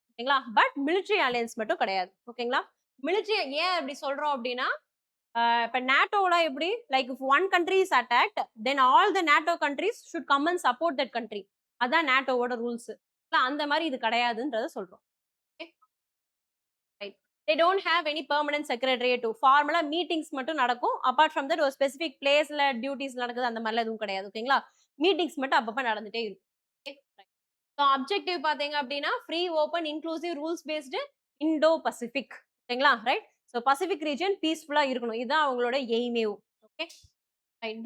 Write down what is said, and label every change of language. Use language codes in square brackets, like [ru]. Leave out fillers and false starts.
[ta] ஓகேங்களா, but military alliance மட்டும் கிடையாது. ஓகேங்களா, மிலிட்ரி ஏன் அப்படி சொல்றோம் அப்படின்னா, இப்ப நாட்டோல எப்படி [en] Like if one country is attacked then all the NATO countries should come and support that country. [ta] அதான் நாட்டோவோட ரூல்ஸ். அந்த மாதிரி இது கிடையாதுன்றத சொல்றோம். Right. [en] they don't have any permanent secretariat to [ta] ஃபார்மலா meetings மட்டும் நடக்கும். [en] apart from that [ta] ஒரு ஸ்பெசிபிக் பிளேஸ்ல duties நடக்குது அந்த மாதிரிலாம் எதுவும் கிடையாது. ஓகேங்களா? மீட்டிங்ஸ் மட்டும் அப்பப்ப நடந்துட்டே இருக்கும். ஓகே. ஸோ அப்ஜெக்டிவ் பார்த்தீங்க அப்படின்னா, free, open, inclusive, rules based Indo Pacific. ஓகேங்களா? ரைட். ஸோ பசிபிக் ரீஜன் பீஸ்ஃபுல்லா இருக்கணும். இதுதான் அவங்களோட எய்மேவும். ஓகே. ரைட்.